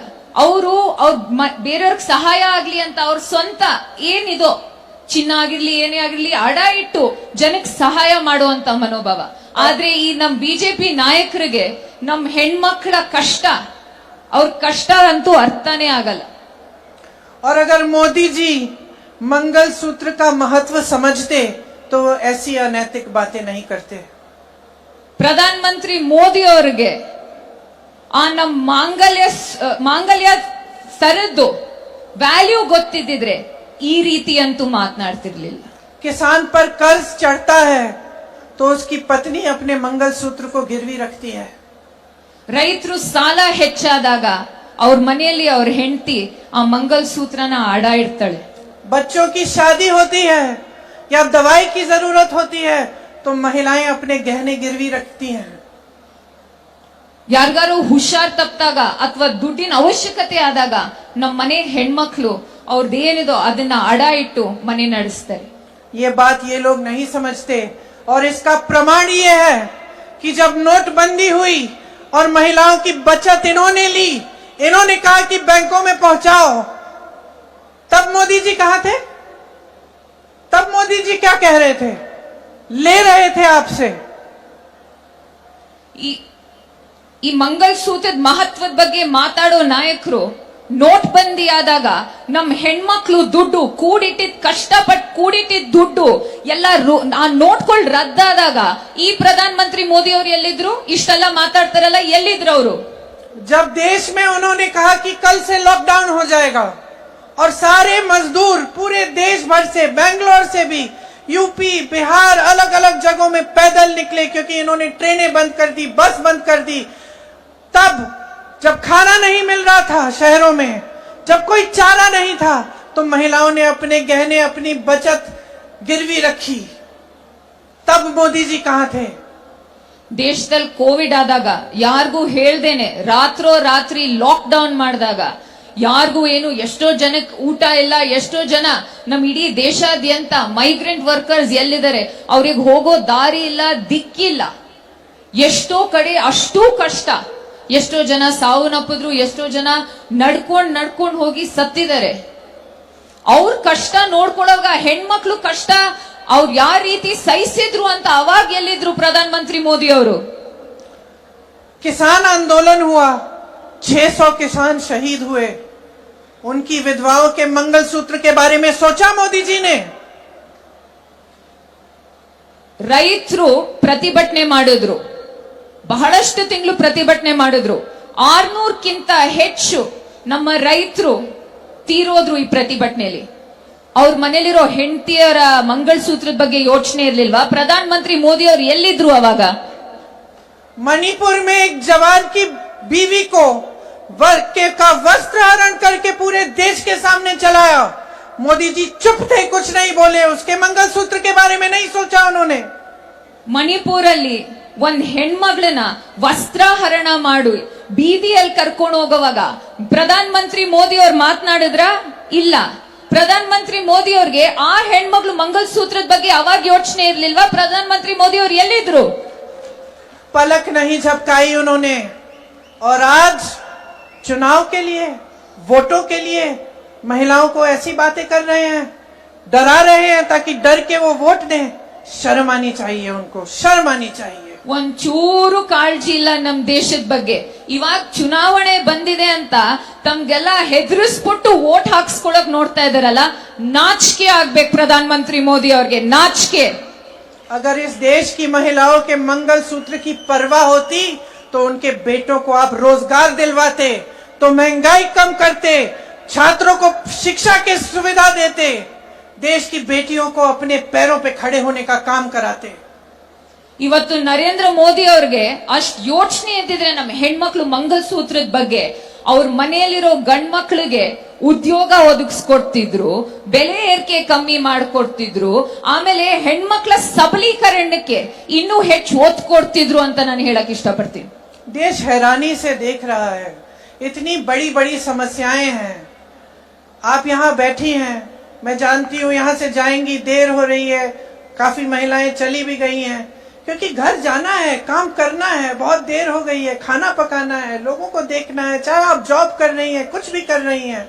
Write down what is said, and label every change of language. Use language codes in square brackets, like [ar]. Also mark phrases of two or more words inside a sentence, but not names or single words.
[kn] ಅವ್ರ ಬೇರೆಯವ್ರಿಗೆ ಸಹಾಯ ಆಗ್ಲಿ ಅಂತ ಅವ್ರ ಸ್ವಂತ ಏನಿದೋ ಚಿನ್ನ ಆಗಿರ್ಲಿ ಏನೇ ಆಗಿರ್ಲಿ ಅಡ ಇಟ್ಟು ಜನಕ್ಕೆ ಸಹಾಯ ಮಾಡುವಂತ ಮನೋಭಾವ. ಆದ್ರೆ ಈ ನಮ್ ಬಿಜೆಪಿ ನಾಯಕರಿಗೆ ನಮ್ ಹೆಣ್ಮಕ್ಳ ಕಷ್ಟ, ಅವ್ರ ಕಷ್ಟ ಅಂತೂ ಅರ್ಥನೇ ಆಗಲ್ಲ. [hi] और अगर मोदी जी मंगलसूत्र का महत्व समझते तो वो ऐसी अनैतिक बातें नहीं करते। [kn] ಪ್ರಧಾನ ಮಂತ್ರಿ ಮೋದಿ ಅವರಿಗೆ ಆ ನಮ್ಮ ಮಾಂಗಲ್ಯ ಸರದ್ದು ವ್ಯಾಲ್ಯೂ ಗೊತ್ತಿದ್ದಿದ್ರೆ ಈ ರೀತಿ ಅಂತೂ ಮಾತನಾಡ್ತಿರ್ಲಿಲ್ಲ. [hi] किसान पर कर्ज चढ़ता है तो उसकी पत्नी अपने मंगलसूत्र को गिरवी रखती है। [kn] ರೈತರು ಸಾಲ ಹೆಚ್ಚಾದಾಗ ಅವ್ರ ಮನೆಯಲ್ಲಿ ಅವ್ರ ಹೆಂಡತಿ ಆ ಮಂಗಲಸೂತ್ರನ ಅಡ ಇಡ್ತಾಳೆ. [hi] बच्चों की शादी होती है या दवाई की जरूरत होती है तो महिलाएं अपने गहने गिरवी रखती हैं। [kn] ಯಾರಿಗಾರು ಹುಷಾರ್ ತಪ್ಪಿದಾಗ ಅಥವಾ ದುಡ್ಡಿನ ಅವಶ್ಯಕತೆ ಆದಾಗ ನಮ್ಮ ಮನೆ ಹೆಣ್ಮಕ್ಳು ಅವ್ರದ್ದೇನಿದೋ ಅದನ್ನ ಅಡ ಇಟ್ಟು ಮನೆ ನಡೆಸ್ತಾರೆ. [hi] ये बात ये लोग नहीं समझते और इसका प्रमाण ये है कि जब नोटबंदी हुई और महिलाओं की बचत इन्होंने ली, इन्होंने कहा कि बैंकों में पहुंचाओ, तब मोदी जी कहां थे? तब मोदी जी क्या कह रहे थे? ले रहे थे आपसे। [kn] ಈ ಮಂಗಲಸೂತ್ರದ ಮಹತ್ವದ ಬಗ್ಗೆ ಮಾತಾಡೋ ನಾಯಕರು ನೋಟ್ ಬಂದಿ ಆದಾಗ ನಮ್ ಹೆಣ್ಮಕ್ಳು ದುಡ್ಡು ಕಷ್ಟಪಟ್ಟು ಕೂಡಿಟ್ಟಿದ್ ದುಡ್ಡು ಎಲ್ಲ ಆ ನೋಟ್ಗಳು ರದ್ದಾದಾಗ ಈ ಪ್ರಧಾನ ಮಂತ್ರಿ ಮೋದಿ ಅವರು ಎಲ್ಲಿದ್ರು? ಇಷ್ಟೆಲ್ಲ ಮಾತಾಡ್ತಾರಲ್ಲ, ಎಲ್ಲಿದ್ರು ಅವರು? [hi] जब देश में उन्होंने कहा कि कल से लॉकडाउन हो जाएगा और सारे मजदूर पूरे देश भर से, बेंगलोर से भी, यूपी, बिहार, अलग अलग जगहों में पैदल निकले क्योंकि इन्होंने ट्रेनें बंद कर दी, बस बंद कर दी। तब जब खाना नहीं मिल रहा था शहरों में, जब कोई चारा नहीं था, तो महिलाओं ने अपने गहने, अपनी बचत गिरवी रखी। तब मोदी जी कहां थे? [kn] ದೇಶದಲ್ಲಿ ಕೋವಿಡ್ ಆದಾಗ ಯಾರಿಗೂ ಹೇಳ್ದೇನೆ ರಾತ್ರಿ ಲಾಕ್ ಡೌನ್ ಮಾಡಿದಾಗ ಯಾರಿಗೂ ಏನು, ಎಷ್ಟೋ ಜನಕ್ಕೆ ಊಟ ಇಲ್ಲ, ಎಷ್ಟೋ ಜನ ನಮ್ ಇಡೀ ದೇಶಾದ್ಯಂತ [en] migrant workers [kn] ಎಲ್ಲಿದ್ದಾರೆ ಅವ್ರಿಗೆ ಹೋಗೋ ದಾರಿ ಇಲ್ಲ, ದಿಕ್ಕಿಲ್ಲ. ಎಷ್ಟೋ ಕಡೆ ಅಷ್ಟೂ ಕಷ್ಟ, ಎಷ್ಟೋ ಜನ ಸಾವನ್ನಪ್ಪಿದ್ರು, ಎಷ್ಟೋ ಜನ ನಡ್ಕೊಂಡ್ ಹೋಗಿ ಸತ್ತಿದ್ದಾರೆ. ಅವ್ರ ಕಷ್ಟ ನೋಡ್ಕೊಳ್ಳೋವಾಗ ಹೆಣ್ಮಕ್ಳು ಕಷ್ಟ ಅವ್ರು ಯಾವ ರೀತಿ ಸಹಿಸಿದ್ರು ಅಂತ ಅವಾಗ ಎಲ್ಲಿದ್ರು ಪ್ರಧಾನ ಮಂತ್ರಿ ಮೋದಿ ಅವರು? [hi] किसान आंदोलन हुआ, 600 किसान शहीद हुए, उनकी विधवाओं के मंगलसूत्र के बारे में सोचा मोदी जी ने? [kn] ರೈತರು ಪ್ರತಿಭಟನೆ ಮಾಡಿದ್ರು, ಬಹಳಷ್ಟು ತಿಂಗಳು ಪ್ರತಿಭಟನೆ ಮಾಡಿದ್ರು. 600ಕ್ಕಿಂತ ಹೆಚ್ಚು ನಮ್ಮ ರೈತರು ತೀರೋದ್ರು ಈ ಪ್ರತಿಭಟನೆಯಲ್ಲಿ. ಅವ್ರ ಮನೇಲಿರೋ ಹೆಂಡತಿಯರ ಮಂಗಲಸೂತ್ರದ ಬಗ್ಗೆ ಯೋಚನೆ ಇರ್ಲಿಲ್ವಾ? ಪ್ರಧಾನ ಮಂತ್ರಿ ಮೋದಿ ಅವರು ಎಲ್ಲಿದ್ರು ಅವಾಗ? [hi] मणिपुर में एक जवान की बीवी को का वस्त्र हरण करके पूरे देश के सामने चलाया। मोदी जी चुप थे, कुछ नहीं बोले, उसके मंगलसूत्र के बारे में नहीं सोचा उन्होंने। [kn] ಮಣಿಪುರಲ್ಲಿ ಒಂದ್ ಹೆಣ್ಮಗಳನ್ನ ವಸ್ತ್ರಹರಣ ಮಾಡಿ ಬೀದಿಯಲ್ಲಿ ಕರ್ಕೊಂಡು ಹೋಗುವಾಗ ಪ್ರಧಾನ ಮಂತ್ರಿ ಮೋದಿ ಅವ್ರು ಮಾತನಾಡಿದ್ರ? ಇಲ್ಲ. ಪ್ರಧಾನ ಮಂತ್ರಿ ಮೋದಿ ಅವ್ರಿಗೆ ಆ ಹೆಣ್ಮಗಳು ಮಂಗಲಸೂತ್ರದ ಬಗ್ಗೆ ಅವಾಗ ಯೋಚನೆ ಇರ್ಲಿಲ್ವಾ? ಪ್ರಧಾನ ಮಂತ್ರಿ ಮೋದಿ ಅವ್ರು ಎಲ್ಲಿದ್ರು? [hi] पलक नहीं झपकाई उन्होंने। और आज चुनाव के लिए, वोटों के लिए महिलाओं को ऐसी बातें कर रहे हैं, डरा रहे हैं ताकि डर के वो वोट दें। शर्म आनी चाहिए उनको, शर्म आनी चाहिए। [kn] ಒಂಚೂರು ಕಾಳಜಿ ಇಲ್ಲ ನಮ್ ದೇಶದ ಬಗ್ಗೆ. ಇವಾಗ ಚುನಾವಣೆ ಬಂದಿದೆ ಅಂತ ತಮ್ಗೆಲ್ಲ ಹೆದರಿಸ್ಬಿಟ್ಟು ವೋಟ್ ಹಾಕ್ಸ್ಕೊಳಕ್ ನೋಡ್ತಾ ಇದಾರಲ್ಲ, ನಾಚಿಕೆ ಆಗ್ಬೇಕು ಪ್ರಧಾನ ಮಂತ್ರಿ ಮೋದಿ ಅವ್ರಿಗೆ, ನಾಚಿಕೆ. [hi] अगर इस देश की महिलाओं के मंगलसूत्र की परवाह होती तो उनके बेटों को आप रोजगार दिलवाते, तो महंगाई कम करते, छात्रों को शिक्षा की सुविधा देते, देश की बेटियों को अपने पैरों पे खड़े होने का काम कराते। [kn] ಇವತ್ತು ನರೇಂದ್ರ ಮೋದಿ ಅವ್ರಿಗೆ ಅಷ್ಟ್ ಯೋಚನೆ ಇದ್ದಿದ್ರೆ ನಮ್ಮ ಹೆಣ್ಮಕ್ಳು ಮಂಗಲಸೂತ್ರದ ಬಗ್ಗೆ ಅವ್ರ ಮನೆಯಲ್ಲಿರೋ ಗಂಡ್ ಮಕ್ಳಿಗೆ ಉದ್ಯೋಗ ಒದಗಿಸ್ಕೊಡ್ತಿದ್ರು, ಬೆಲೆ ಏರಿಕೆ ಕಮ್ಮಿ ಮಾಡ್ಕೊಡ್ತಿದ್ರು, ಆಮೇಲೆ ಹೆಣ್ಮಕ್ಳ ಸಬಲೀಕರಣಕ್ಕೆ ಇನ್ನೂ ಹೆಚ್ಚು ಒತ್ತು ಕೊಡ್ತಿದ್ರು ಅಂತ ನಾನು ಹೇಳಕ್ ಇಷ್ಟಪಡ್ತೀನಿ. [hi] देश हैरानी से देख रहा है, इतनी बड़ी बड़ी समस्याएं हैं। आप यहाँ बैठी हैं, मैं जानती हूँ यहाँ से जाएंगी, देर हो रही है, काफी महिलाएं चली भी गई हैं क्योंकि घर जाना है, काम करना है, बहुत देर हो गई है, खाना पकाना है, लोगों को देखना है, चाहे आप जॉब कर रही हैं, कुछ भी कर रही हैं।